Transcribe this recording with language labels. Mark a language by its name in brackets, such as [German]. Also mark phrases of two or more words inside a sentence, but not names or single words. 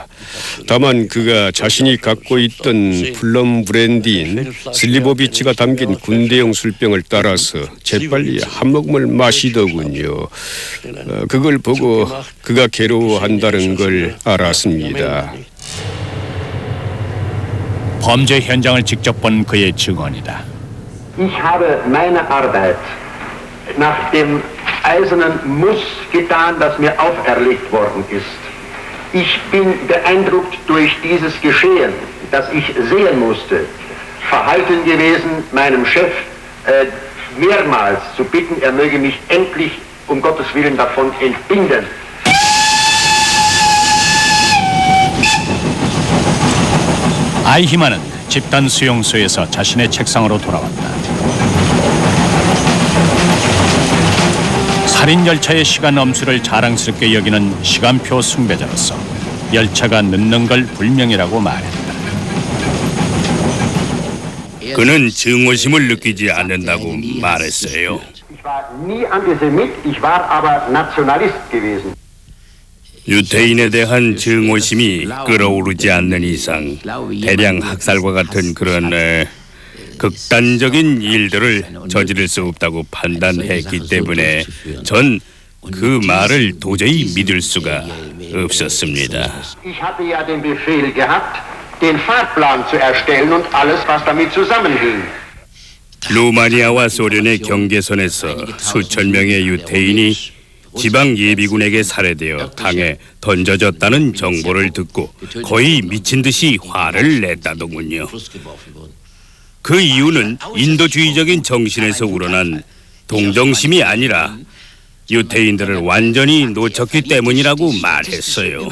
[Korean] 다만 그가 자신이 갖고 있던 플럼 브랜디인 슬리보비치가 담긴 군대용 술병을 따라서 재빨리 한 모금을 마시더군요. 그걸 보고 그가 괴로워한다는 걸 알았습니다. 범죄 현장을 직접 본 그의 증언이다. [German] Ich habe meine Arbeit nach dem eisernen Muss getan, das mir auferlegt worden ist. Ich bin beeindruckt durch dieses Geschehen, das ich sehen musste, verhalten gewesen, meinem Chef mehrmals zu bitten, er möge mich endlich um Gottes Willen davon entbinden. [Korean] 아이히만은 집단 수용소에서 자신의 책상으로 돌아왔다. 살인 열차의 시간 엄수를 자랑스럽게 여기는 시간표 숭배자로서 열차가 늦는 걸 불명이라고 말했다. 그는 증오심을 느끼지 않는다고 말했어요. [German] Ich war nie Antisemit, ich war aber Nationalist gewesen. [Korean] 유태인에 대한 증오심이 끓어오르지 않는 이상 대량 학살과 같은 그런 극단적인 일들을 저지를 수 없다고 판단했기 때문에 전 그 말을 도저히 믿을 수가 없었습니다. [German] Ich hatte ja den Befehl gehabt, den Fahrplan zu erstellen und alles, was damit zusammenhing. [Korean] 루마니아와 소련의 경계선에서 수천 명의 유태인이 지방 예비군에게 살해되어 강에 던져졌다는 정보를 듣고 거의 미친 듯이 화를 냈다더군요. 그 이유는 인도주의적인 정신에서 우러난 동정심이 아니라 유태인들을 완전히 놓쳤기 때문이라고 말했어요.